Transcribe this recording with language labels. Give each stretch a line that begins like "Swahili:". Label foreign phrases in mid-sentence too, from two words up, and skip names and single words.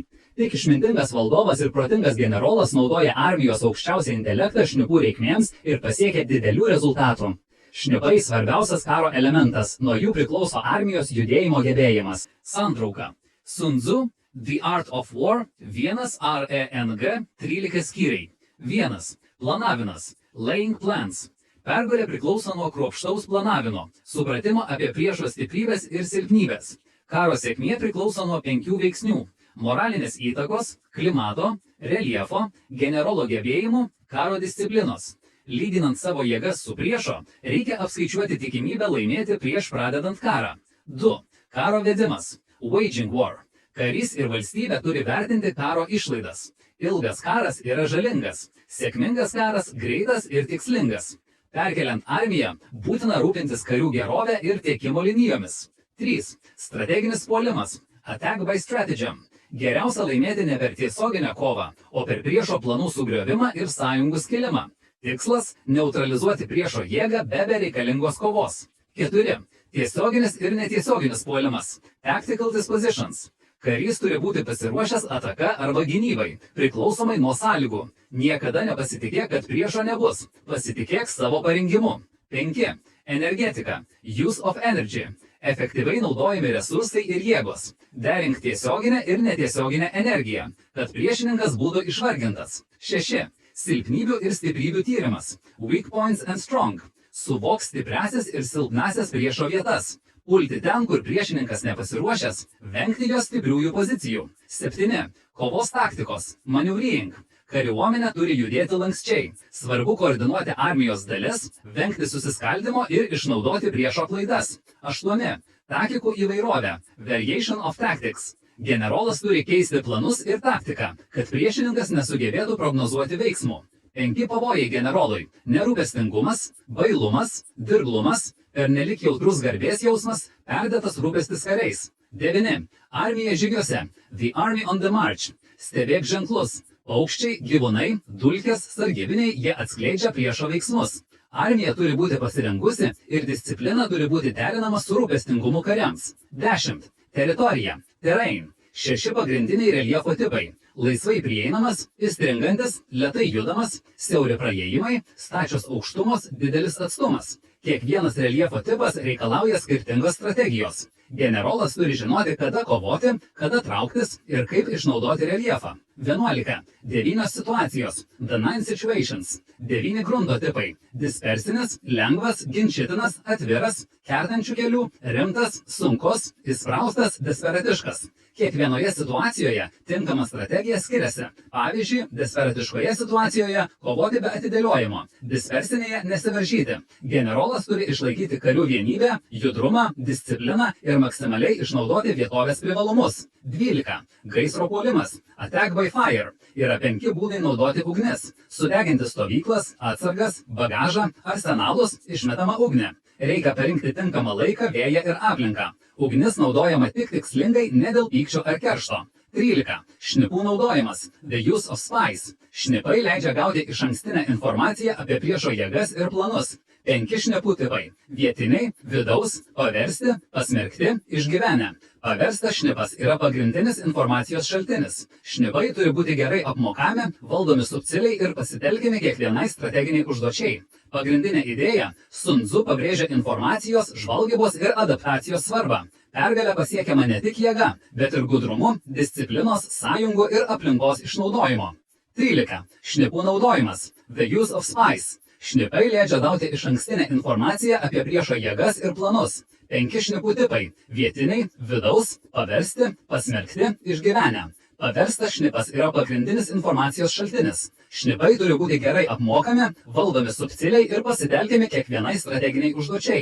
Lithuanian: Tik išmintingas valdovas ir protingas generolas naudoja armijos aukščiausią intelektą šnipų reikmėms ir pasiekia didelių rezultatų. Šnipai svarbiausias karo elementas, nuo jų priklauso armijos judėjimo gebėjimas. Santrauka. Sun Tzu, The Art of War, 1 RENG, 13 skyriai. 1. Planavimas.
English: Laying plans.
Lithuanian: Pergalė priklauso nuo kruopštaus planavimo, supratimo apie priešo stiprybės ir silpnybės. Karo sėkmė priklauso nuo 5 veiksnių – moralinės įtakos, klimato, reljefo, generolo gebėjimų, karo disciplinos. Lyginant savo jėgas su priešo, reikia apskaičiuoti tikimybę laimėti prieš pradedant karą. 2. Karo vedimas.
English: Waging war.
Lithuanian: Karys ir valstybė turi vertinti karo išlaidas. Ilgas karas yra žalingas. Sėkmingas karas greitas ir tikslingas. Perkeliant armiją, būtina rūpintis karių gerovę ir tiekimo linijomis. 3. Strateginis puolimas.
English: Attack by stratagem.
Lithuanian: Geriausia laimėti ne per tiesioginę kovą, o per priešo planų sugriovimą ir sąjungų skilimą. Tikslas – neutralizuoti priešo jėgą be bereikalingos kovos. 4. Tiesioginis ir netiesioginis puolimas.
English: Tactical dispositions.
Lithuanian: Karys turi būti pasiruošęs ataka arba gynybai, priklausomai nuo sąlygų. Niekada nepasitikėk, kad priešo nebus. Pasitikėk savo parengimu. 5. Energetika.
English: Use of energy.
Lithuanian: Efektyviai naudojami resursai ir jėgos. Derink tiesioginę ir netiesioginę energiją, kad priešininkas būtų išvargintas. 6. Silpnybių ir stiprybių tyrimas.
English: Weak points and strong.
Lithuanian: Suvok stipriasias ir silpnasias priešo vietas. Pulti ten, kur priešininkas nepasiruošęs, vengti jo stipriųjų pozicijų. 7. Kovos taktikos. Maneuvering. Kariuomenė turi judėti lanksčiai. Svarbu koordinuoti armijos dalis, vengti susiskaldimo ir išnaudoti priešo klaidas. 8. Taktikų įvairovė.
English: Variation of tactics.
Lithuanian: Generolas turi keisti planus ir taktiką, kad priešininkas nesugebėtų prognozuoti veiksmų. 5 pavojai generolui. Nerūpestingumas, bailumas, dirglumas, pernelik jautrus garbės jausmas, perdėtas rūpestis kariais. 9. Armija žygiuose.
English: The army on the march.
Lithuanian: Stebėk ženklus. Paukščiai, gyvūnai, dulkės, sargybiniai, jie atskleidžia priešo veiksmus. Armija turi būti pasirengusi ir disciplina turi būti derinama su rūpestingumu kariams. 10. Teritorija. Terrain. 6 pagrindiniai reljefo tipai. Laisvai prieinamas, įstringantis, lėtai judamas, siauri praėjimai, stačios aukštumos, didelis atstumas. Kiekvienas reljefo tipas reikalauja skirtingos strategijos. Generolas turi žinoti, kada kovoti, kada trauktis ir kaip išnaudoti reljefą. 11. 9 situacijos.
English: The 9 situations.
Lithuanian: 9 grunto tipai. Dispersinis, lengvas, ginčytinas, atviras, kertančių kelių, rimtas, sunkus, įspraustas, desperatiškas. Kiekvienoje situacijoje tinkama strategija skiriasi. Pavyzdžiui, desperatiškoje situacijoje kovoti be atidėliojimo, dispersinėje nesivaržyti. Generolas turi išlaikyti karių vienybę, judrumą, discipliną ir maksimaliai išnaudoti vietovės privalumus. 12. Gaisro puolimas.
English: Attack by fire.
Lithuanian: Yra 5 būdai naudoti ugnis. Sudeginti stovyklas, atsargas, bagažą, arsenalus, išmetama ugnį. Reikia parinkti tinkamą laiką, vėją ir aplinką. Ugnis naudojama tik tikslingai, ne dėl pykčio ar keršto. 13. Šnipų naudojimas.
English: The use of spies.
Lithuanian: Šnipai leidžia gauti išankstinę informaciją apie priešo jėgas ir planus. 5 šnipų tipai. Vietiniai, vidaus, paversti, pasmerkti, išgyvenę. Paverstas šnipas yra pagrindinis informacijos šaltinis. Šnipai turi būti gerai apmokami, valdomi subtiliai ir pasitelkiami kiekvienai strateginiai užduočiai. Pagrindinė idėja – Sun Tzu pabrėžia informacijos, žvalgybos ir adaptacijos svarbą. Pergalė pasiekiama ne tik jėga, bet ir gudrumu, disciplinos, sąjungų ir aplinkos išnaudojimu. 13. Šnipų naudojimas.
English: The use of spies.
Lithuanian: Šnipai leidžia gauti išankstinę informaciją apie priešo jėgas ir planus. 5 šnipų tipai. Vietiniai, vidaus, paversti, pasmerkti, išgyvenę. Paverstas šnipas yra pagrindinis informacijos šaltinis. Šnipai turi būti gerai apmokami, valdomi subtiliai ir pasitelkiami kiekvienai strateginiai užduočiai.